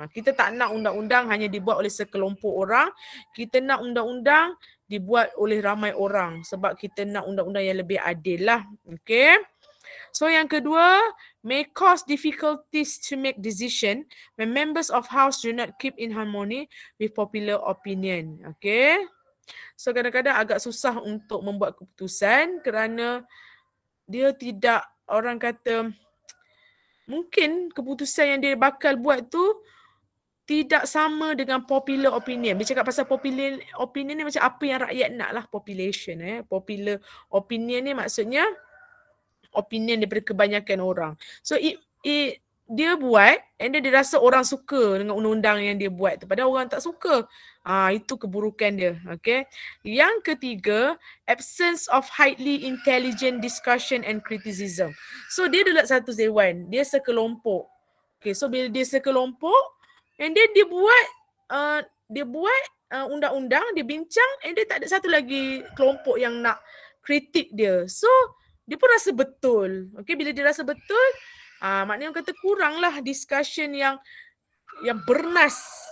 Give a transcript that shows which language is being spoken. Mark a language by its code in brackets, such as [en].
[ms] Kita tak nak undang-undang hanya dibuat oleh sekelompok orang. Kita nak undang-undang dibuat oleh ramai orang sebab kita nak undang-undang yang lebih adil lah. Okay. [en] So yang kedua, may cause difficulties to make decision when members of house do not keep in harmony with popular opinion. Okay. [ms] So kadang-kadang agak susah untuk membuat keputusan kerana dia tidak, orang kata, mungkin keputusan yang dia bakal buat tu tidak sama dengan popular opinion. Dia cakap pasal popular opinion ni macam apa yang rakyat nak lah, population. Popular opinion ni maksudnya opinion daripada kebanyakan orang. So dia buat and then dia rasa orang suka dengan undang-undang yang dia buat tu. Padahal orang tak suka. Itu keburukan dia. Okay. Yang ketiga, [en] absence of highly intelligent discussion and criticism. [ms] So dia adalah satu dewan. Dia sekelompok. Okay. So bila dia sekelompok and then dia buat undang-undang, dia bincang and dia tak ada satu lagi kelompok yang nak kritik dia. So dia pun rasa betul. Okay, bila dia rasa betul, maknanya orang kata kuranglah discussion yang bernas.